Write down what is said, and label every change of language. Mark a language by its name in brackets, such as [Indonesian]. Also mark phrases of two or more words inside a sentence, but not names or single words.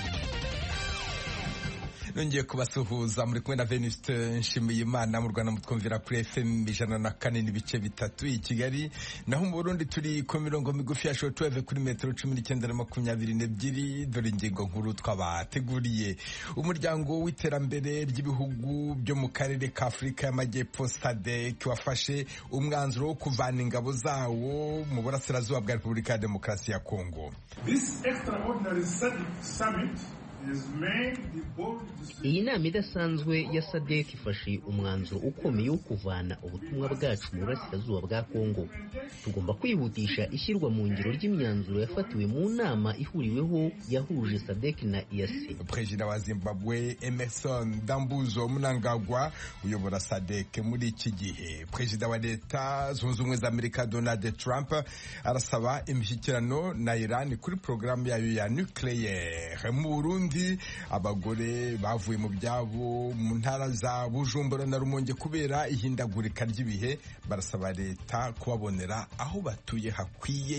[Kinyarwanda] Nongeye kubasuhuza muri kumwe na Venuste Nshimiyimana mu Rwanda mutwumvira kuri FM 104.3 i Kigali, naho mu Burundi turi ku mirongo migufi ya shortwave kuri metero 19.22. Dore ingingo nkuru twabateguriye. Umuryango w'iterambere ry'ibihugu byo mu karere ka Afurika y'Amajyepfo SADC wafashe umwanzuro wo kuvana ingabo zawo mu burasirazuba bwa Repubulika ya Demokarasi ya Kongo. [English] This extraordinary summit. [Kinyarwanda] Iyi nama idasanzwe ya SADC ifashe umwanzuro ukomeye wo kuvana ubutumwa bwacu mu burasirazuba bwa Kongo. Tugomba kwihutisha ishyirwa mu ngiro ry'imyanzuro yafatiwe mu nama ihuriweho yahuje SADC na EAC. Perezida wa Zimbabwe Emmerson Dambuzo Mnangagwa uyobora SADC muri iki gihe. Perezida wa Leta Zunze Ubumwe za Amerika Donald Trump arasaba imishyikirano na Iran kuri programu yayo ya nucleaire. Mu Burundi abagore bavuye mu byabo mu ntara za Bujumbura na Rumonge kubera ihindagurika ry'ibihe barasaba leta kubabonera aho batuye hakwiye.